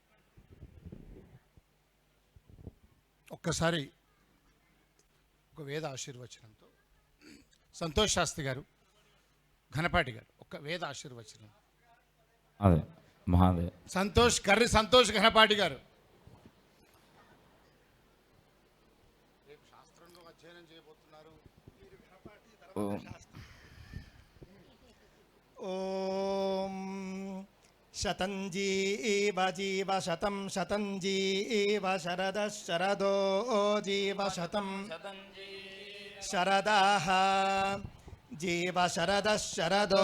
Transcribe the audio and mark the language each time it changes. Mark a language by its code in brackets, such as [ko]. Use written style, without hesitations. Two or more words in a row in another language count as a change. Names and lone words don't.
[te] ఒక్కసారి ఒక వేద ఆశీర్వచనంతో సంతోష్ శాస్త్రి గారు, ఘనపాటి గారు ఒక వేద ఆశీర్వచనం. అదే మహాదేవ్ సంతోష్ ఘనపాటి గారు. రేపు శాస్త్రంలో అధ్యయనం చేయబోతున్నారు. [sa] ఓం ॐ शतं जीव जीव शतं शतं जीव शरदः शरदो जीव शतं शरदाः जीव शरदः शरदो